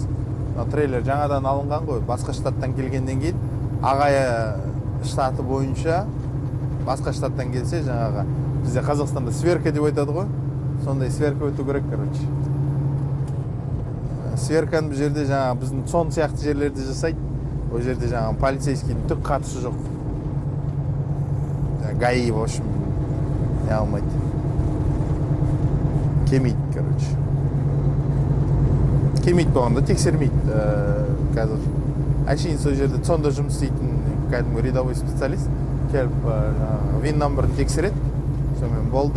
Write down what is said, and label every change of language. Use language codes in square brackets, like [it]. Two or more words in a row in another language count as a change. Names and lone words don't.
[kk] Трейлер жаңадан алынған ғой, басқа штаттан келгеннен кейін, ағайы штаты бойынша басқа штаттан келсе жаңағы, бізде Қазақстанда сверка деп айтады ғой, сондай сверка өту керек, короче. Сверканы бұл жерде жаңағы біздің сон сияқты жерлерде жасайды. Ол жерде жаңағы полицейскийдің түк қатысы жоқ. ГАИ, [ru] в общем, [kk] не алмайды. Келмейді, короче. Келмейді болғанда тексермейді қазір. Әшейін сол жерде сонда жұмыс істейтін кәдімгі [ru] рядовой специалист [kk] келіп вин номерін тексереді. Сонымен болды.